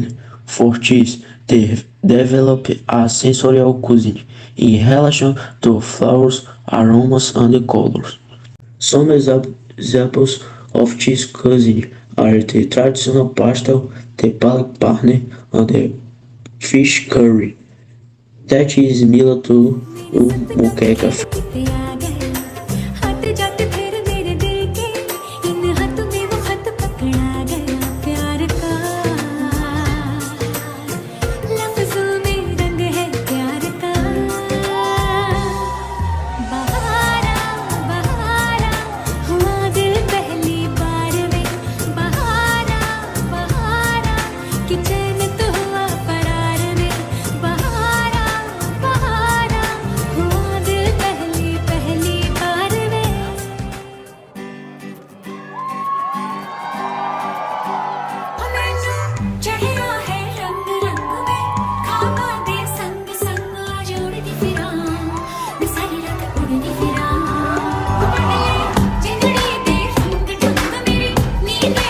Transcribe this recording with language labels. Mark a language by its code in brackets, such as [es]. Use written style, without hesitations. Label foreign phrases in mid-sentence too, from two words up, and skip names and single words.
[en] For this, they develop a sensorial cuisine in relation to flavors, aromas, and colors. Some examples of this cuisine are the traditional pasta, the palak parne, and the fish curry that is similar to moqueca. [hi] किते आ गए हट जट फिर मेरे दिल के इन हाथों में वो हाथ पकड़ा गया प्यार का लफ्जों में रंग है प्यार का बहारा बहारा हुआ दिल पहली बार में बहारा बहारा कि चैन तो हुआ करार में बहारा बहारा हुआ दिल पहली पहली बार में [pa] ਮੈਨੂੰ ਚੜਿਆ ਹੈ ਰੰਗ ਰੰਗ में ਖਾਬਾਂ ਦੇ ਸੰਗ ਸੰਗ ਆ ਜੋੜਦੀ ਫਿਰਾਂ ਮੈਂ ਸਾਰੀ ਰਾਤ ਉੜਦੀ ਫਿਰਾਂ ਜਿੰਦੜੀ ਦੇ ਰੰਗ ਢੰਗ ਮੇਰੀ ਨੀਂਦੇ